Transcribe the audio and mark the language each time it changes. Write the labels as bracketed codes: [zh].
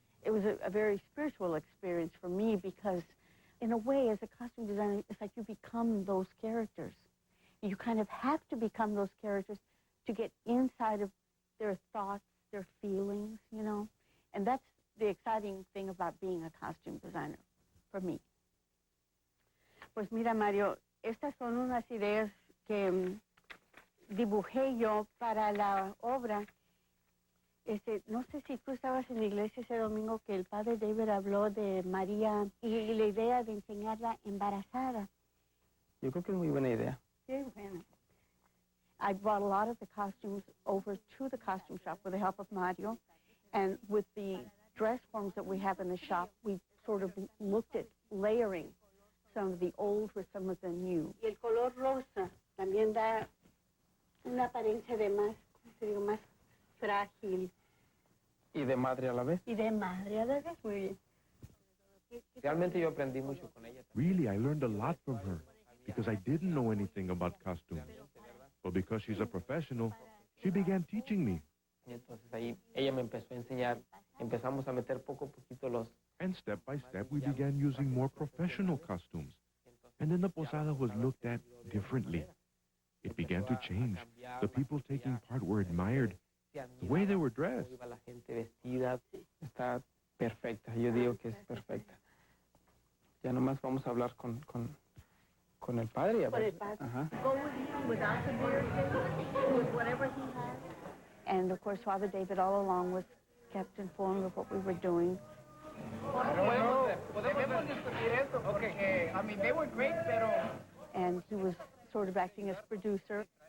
[en] It was a very spiritual experience for me because, in a way, as a costume designer, it's like you become those characters. You kind of have to become those characters to get inside of their thoughts, their feelings, And that's the exciting thing about being a costume designer for me. [es] Pues mira, Mario, estas son unas ideas que dibujé yo para la obra. No sé si tú estabas en la iglesia ese domingo que el padre David habló de María y la idea de enseñarla embarazada. Yo creo que es muy buena idea. Qué bueno. [en] I brought a lot of the costumes over to the costume shop with the help of Mario, and with the dress forms that we have in the shop, we sort of looked at layering some of the old with some of the new. [es] Y el color rosa también da una apariencia de más, te digo, más frágil. Y de madre a la vez. Y de madre a la vez, muy bien. Realmente yo aprendí mucho con ella. [en] Really, I learned a lot from her because I didn't know anything about costumes. But because she's a professional, she began teaching me. [es] Y entonces ahí ella me empezó a enseñar, empezamos a meter poco a poquito los... [en] And step by step, we began using more professional costumes. And then the posada was looked at differently. It began to change. The people taking part were admired. The way they were dressed. [es] La gente vestida está perfecta, yo digo que es perfecta. Ya nomás vamos a hablar con el padre. Con el padre. Ajá. [en] Go with him without the beard, with whatever he has. And of course, Father David all along was kept informed of what we were doing. [es] Podemos discutir eso porque, [en] I mean, they were great, [es] pero... [en] And he was sort of acting as producer.